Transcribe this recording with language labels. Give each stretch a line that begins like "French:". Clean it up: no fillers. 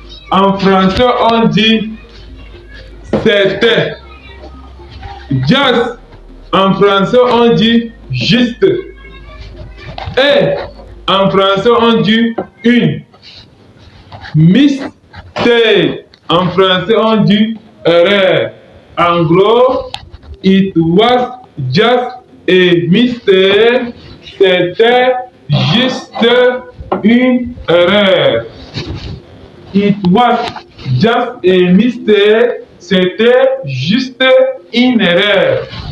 French: En français, on dit c'était. Just. En français, on dit juste. Et en français, on dit une. Mistake. En français, on dit erreur. En gros,
English: it was just a mistake.
French: C'était juste une erreur.
English: It was just a mistake.
French: C'était juste une erreur.